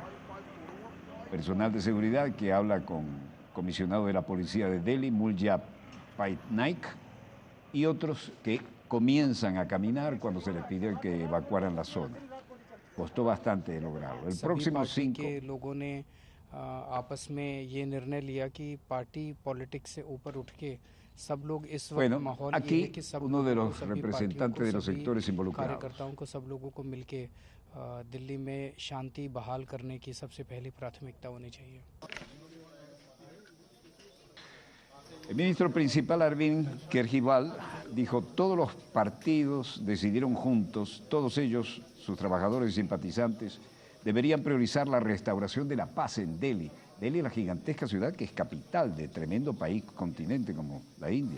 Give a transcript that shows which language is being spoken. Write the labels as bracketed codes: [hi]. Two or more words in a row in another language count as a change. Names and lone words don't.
[es] Personal de seguridad que habla con comisionado de la policía de Delhi, Mulya Paitnaik, y otros que comienzan a caminar cuando se les pidió que evacuaran la zona. Costó bastante lograrlo. El próximo 5... [hi] लोगों ने आपस में ये निर्णय लिया कि [en] party politics [hi] से ऊपर उठ के सब लोग इस वक्त माहौल ये है कि सब [es] uno de los representantes de los sectores involucrados. [hi] कार्यकर्ताओं को सब लोगों को मिलके दिल्ली में शांति बहाल करने की सबसे पहली प्राथमिकता होनी चाहिए. [es] El ministro principal, Arvind Kejriwal, dijo: todos los partidos decidieron juntos, todos ellos, sus trabajadores y simpatizantes, deberían priorizar la restauración de la paz en Delhi. Delhi es la gigantesca ciudad que es capital de tremendo país, continente como la India.